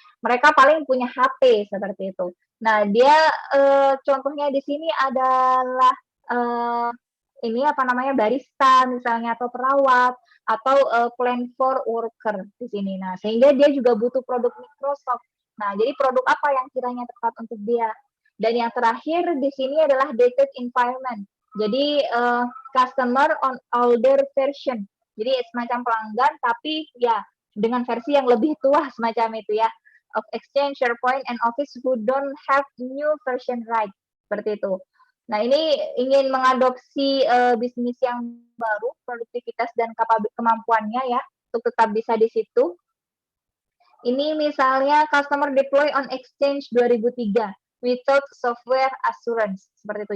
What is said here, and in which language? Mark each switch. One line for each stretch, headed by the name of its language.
Indonesian: Mereka paling punya HP seperti itu. Nah, dia contohnya di sini adalah ini apa namanya, barista misalnya atau perawat atau
English: plant for worker
Indonesian: di sini. Nah, sehingga dia juga butuh produk Microsoft. Nah, jadi produk apa yang kiranya tepat untuk dia? Dan yang terakhir di sini adalah
English: dated environment. Jadi customer on older version.
Indonesian: Jadi semacam pelanggan tapi ya dengan versi yang lebih tua semacam itu ya.
English: Of Exchange, SharePoint, and Office who don't have new version right.
Indonesian: Seperti itu. Nah, ini ingin mengadopsi bisnis yang baru, produktivitas dan kemampuannya ya, untuk tetap bisa di situ. Ini misalnya
English: customer deploy on Exchange 2003 without software assurance,
Indonesian: seperti itu.